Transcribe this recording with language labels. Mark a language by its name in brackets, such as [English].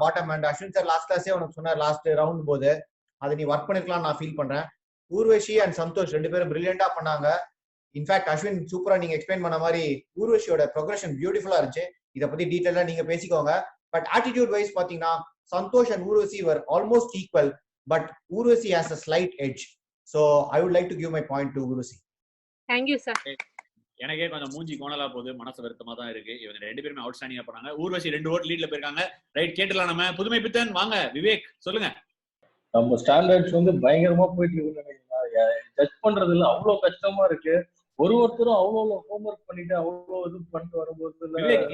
[Tamil] Bottom and Ashwin sir last கிளாஸே உனக்கு சொன்னார் last round போது, அதை நீ ஒர்க் பண்ணிருக்கலாம் நான் ஃபீல் பண்றேன். ஊர்வசி அண்ட் சந்தோஷ் ரெண்டு பேரும் பிரில்லியண்டா பண்ணாங்க. இன்ஃபேக்ட் அஸ்வின் சூப்பரா நீங்க எக்ஸ்பிளைன் பண்ண மாதிரி ஊர்வசியோட ப்ரோக்ரஷன் பியூட்டிஃபுல்லா இருந்துச்சு. இதை பத்தி டீடைலா நீங்க பேசிக்கோங்க. பட் ஆட்டிடியூட் வைஸ் பாத்தீங்கன்னா Santhosh and Urvashi [English] were almost equal, but [Tamil] Urvashi [English] has a slight edge. So I would like to give my point to Urvashi. Thank you sir. [Tamil] எனக்கே கொஞ்சம் மூஞ்சி கோணலா போகுது, மனசு வருத்தமா தான் இருக்கு. இவங்க ரெண்டு பேருமே அவுட்ஸ்டாண்டிங்கா பண்ணாங்க. ஊர்வசி 2 ஓட் லீட்ல போயிருக்காங்க. ரைட், கேட்டலாம் நம்ம புதுமை பித்தன். வாங்க விவேக் சொல்லுங்க. நம்ம ஸ்டாண்டர்ட்ஸ் வந்து பயங்கரமா போயிட்டு இருக்குன்னு நினைக்கிறீங்களா? ஜட்ஜ் பண்றது இல்ல, அவ்வளவு கஷ்டமா இருக்கு. ஒருத்தரும் அவ்வளவு ஹோம்ஒர்க் பண்ணிட்டு அவ்வளவு இது பண்ணிட்டு வரும்போது